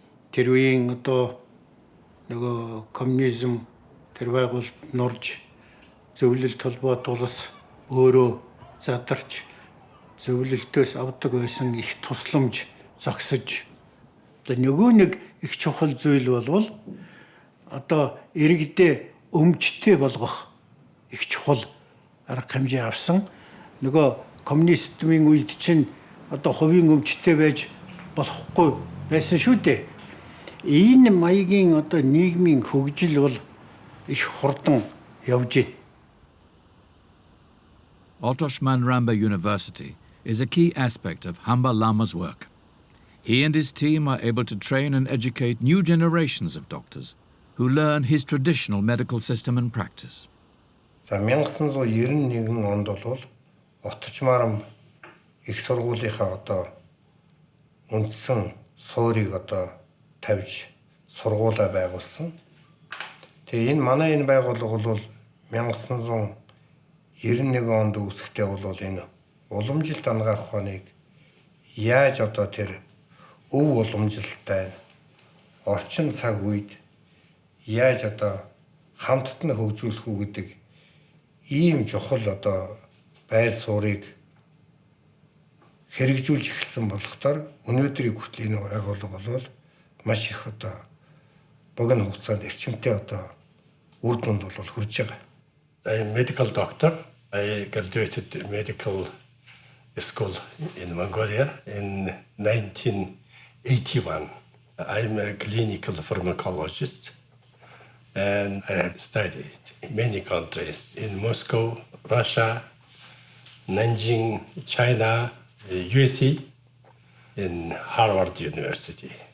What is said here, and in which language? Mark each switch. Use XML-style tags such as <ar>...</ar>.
<mn>Тэр үеийн одоо нөгөө коммунизм тэр байгуулалт нурж зөвлөлт холбоо тулс өөрөө задарч зөвлөлтөөс авдаг байсан их тусламж зогсож одоо нөгөө нэг их чухал зүйл бол одоо иргэдээ өмчтэй болгох их чухал арга хэмжээ авсан. Нөгөө коммунизмын үед чинь одоо хувийн өмчтэй байж болохгүй байсан шүү дээ. Энэ маягийн одоо нийгмийн хөгжил бол их хурдан явж байна.</mn> <en>Otoshman Ramba University is a key aspect of Hamba Lama's work. He and his team are able to train and educate new generations of doctors who learn his traditional medical system and practice.</en> <mn>За 1991 онд бол Оточмарам их сургуулийнхаа одоо үндсэн суурийг одоо тавьж сургуулаа байгуулсан. Тэгээ энэ манай энэ байгууллага бол 1991 онд үүсэхдээ бол энэ уламжлалт ангаах ухааныг яаж одоо тэр өв уламжлалтай орчин цаг үед яаж одоо хамтд нь хөгжүүлэх үү гэдэг ийм чухал одоо байр суурийг хэрэгжүүлж эхэлсэн болохоор өнөөдрийн хүртэл энэ байгууллага бол маш их одоо богино хугацаанд эрчимтэй одоо үр дүнд бол хүрж байгаа.</mn> <en>I'm a medical doctor. I graduated medical school in Mongolia in 1981. I'm a clinical pharmacologist and I have studied in many countries in Moscow, Russia, Nanjing, China, USA, in Harvard University.</en>